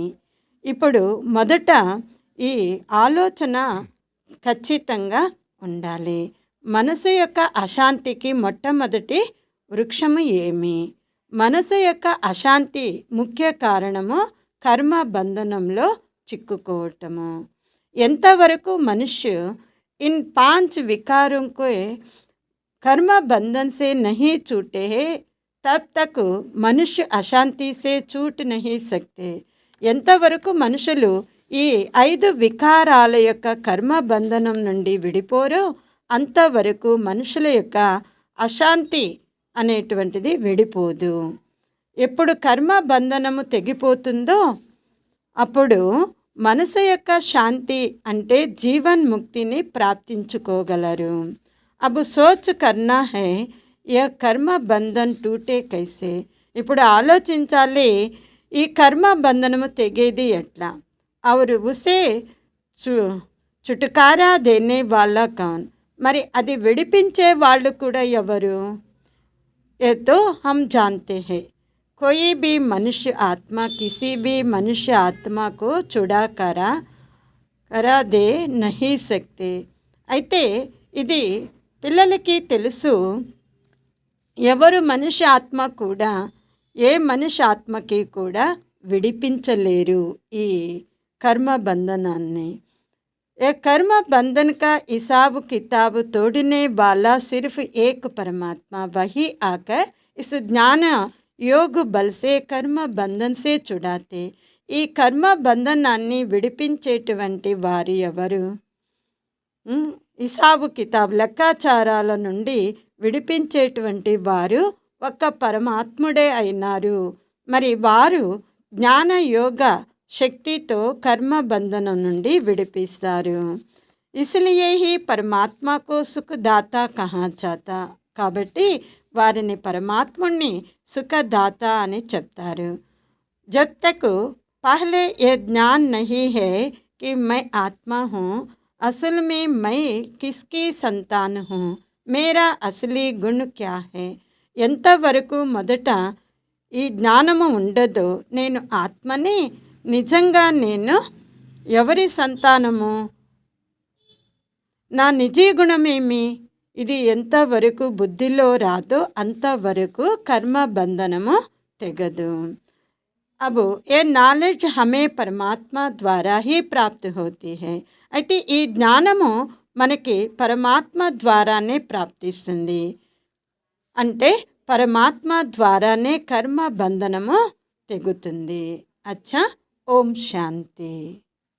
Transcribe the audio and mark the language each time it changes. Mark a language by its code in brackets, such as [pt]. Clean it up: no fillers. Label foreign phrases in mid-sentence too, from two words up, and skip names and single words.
[te] ఇప్పుడు మొదట ఈ ఆలోచన ఖచ్చితంగా ఉండాలి. మనసు యొక్క అశాంతికి మొట్టమొదటి వృక్షము ఏమి? మనసు యొక్క అశాంతి ముఖ్య కారణము కర్మ బంధనంలో చిక్కుకోవటము. [hi] ఎంతవరకు मनुष्य इन 5 विकारों को कर्म बंधन से नहीं छूटे हैं, तब तक मनुष्य अशांति से छूट नहीं सकते. [te] ఎంతవరకు మనుషులు ఈ 5 వికారాల యొక్క కర్మ బంధనం నుండి విడిపోరో అంతవరకు మనుషుల యొక్క అశాంతి అనేటువంటిది విడిపోదు. ఎప్పుడు కర్మ బంధనము తెగిపోతుందో అప్పుడు మనసు యొక్క శాంతి అంటే జీవన్ ముక్తిని ప్రాప్తించుకోగలరు. [hi] अब सोच करना है या कर्म बंधन टूटे कैसे. [te] ఇప్పుడు ఆలోచించాలి, ఈ కర్మ బంధనము తెగేది ఎట్లా? [hi] और उसे छुटकारा देने वाला कौन. [te] మరి అది విడిపించే వాళ్ళు కూడా ఎవరు? [hi] ये तो हम जानते हैं, कोई भी मनुष्य आत्मा किसी भी मनुष्य आत्मा को छुड़ा करा दे नहीं सकते. [te] అయితే ఇది పిల్లలకి తెలుసు, ఎవరు మనిషి ఆత్మ కూడా ఏ మనిషి ఆత్మకి కూడా విడిపించలేరు ఈ కర్మ బంధనాన్ని. [hi] ये कर्म बंधन का हिसाब किताब तोड़ने वाला सिर्फ एक परमात्मा, वही आकर इस ज्ञान योग बल से कर्म बंधन से छुड़ाते. [te] ఈ కర్మ బంధనాన్ని విడిపించేటువంటి వారు ఎవరు? [hi] हिसाब किताब [te] లెక్కాచారాల నుండి విడిపించేటువంటి వారు ఒక్క పరమాత్ముడే అయినారు. మరి వారు జ్ఞాన యోగ శక్తితో కర్మ బంధనం నుండి విడిపిస్తారు. [hi] इसलिए ही परमात्मा को सुखदाता कहा जाता. [te] కాబట్టి వారిని పరమాత్ముణ్ణి సుఖదాత అని చెప్తారు. [hi] जब तक पहले ये ज्ञान नहीं है कि मैं आत्मा हूँ, असल में मैं किसकी संतान हूँ, मेरा असली गुण क्या है. [te] ఎంతవరకు మొదట ఈ జ్ఞానము ఉండదో, నేను ఆత్మని, నిజంగా నేను ఎవరి సంతానము, నా నిజీ గుణమేమి, ఇది ఎంతవరకు బుద్ధిలో రాదో అంతవరకు కర్మ బంధనము తెగదు. [hi] अब ये नॉलेज हमें परमात्मा द्वारा ही प्राप्ति होती है. [te] అయితే ఈ జ్ఞానము మనకి పరమాత్మ ద్వారానే ప్రాప్తిస్తుంది. అంటే పరమాత్మ ద్వారానే కర్మ బంధనము తెగుతుంది. [hi] अच्छा, ओम शांति.